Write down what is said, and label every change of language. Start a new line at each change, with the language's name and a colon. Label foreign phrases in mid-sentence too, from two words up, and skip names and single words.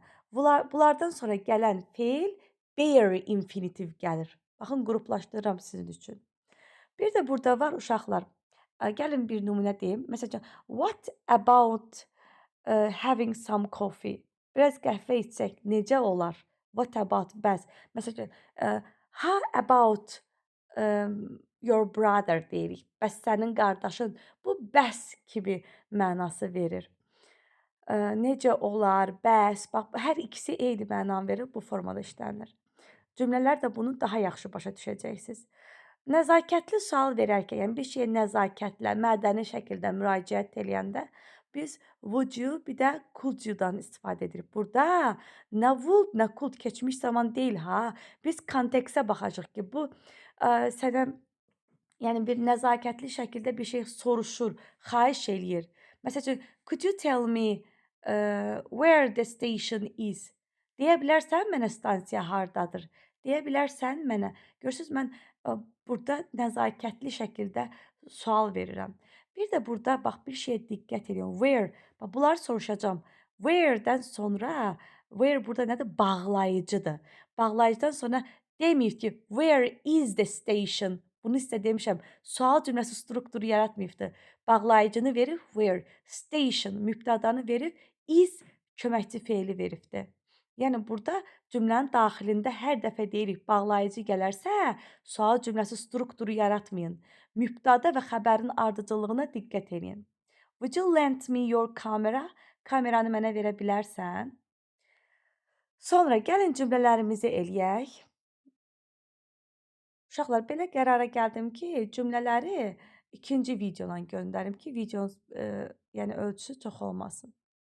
Azerbaijani: Bunlardan sonra gələn fe'l bare infinitiv gəlir. Baxın, qruplaşdırıram sizin üçün. Bir də burada var uşaqlar. Gəlin bir nümunə deyim. Məsələn,
English: what about having some coffee?
Azerbaijani: Biraz qəhvə içsək necə olar?
English: What about
Azerbaijani: bəs? Məsələn,
English: how about your brother deyirik.
Azerbaijani: Bəs sənin qardaşın? Bu bəs kimi mənası verir. Necə olar? Bəs. Bax, hər ikisi eyni mənanı verir, bu formada işlənilir. Cümlələr də bunu daha yaxşı başa düşəcəksiniz. Nəzakətli sual verərkən, yəni bir şeyə nəzakətlə, mədəni şəkildə müraciət eləyəndə biz
English: would you,
Azerbaijani: bir də
English: could you-
Azerbaijani: dan istifadə edirik. Burada nə would, nə could keçmiş zaman deyil ha. Biz kontekstə baxacağıq ki, bu sənə yəni bir nəzakətli şəkildə bir şey soruşur, xahiş eləyir. Məsələn,
English: could you tell me where the station is?
Azerbaijani: Deyə bilərsən mənə stansiya hardadır? Deyə bilərsən mənə. Görürsüz, mən burada nəzakətli şəkildə sual verirəm. Bir də burada bax bir şeyə diqqət edin.
English: Where.
Azerbaijani: Bax bunları soruşacağam. Where-dən sonra where burada nədir? Bağlayıcıdır. Bağlayıcıdan sonra deməyib ki,
English: where is the station?
Azerbaijani: Bunu sizə demişəm. Sual cümləsi strukturu yaratmayıbdır. Bağlayıcını verir where. Station mübtədanı verir. Is köməkçi fe'li veribdir. Yəni burada cümlənin daxilində hər dəfə deyirik bağlayıcı gələrsə, sual cümləsi strukturu yaratmayın. Mübtəda və xəbərin ardıcıllığına diqqət edin.
English: Would you lend me your camera?
Azerbaijani: Kameranı mənə verə bilərsən? Sonra gəlin cümlələrimizi eləyək. Uşaqlar, belə qərara gəldim ki, cümlələri ikinci videodan göndərim ki, videonun yəni ölçüsü çox olmasın.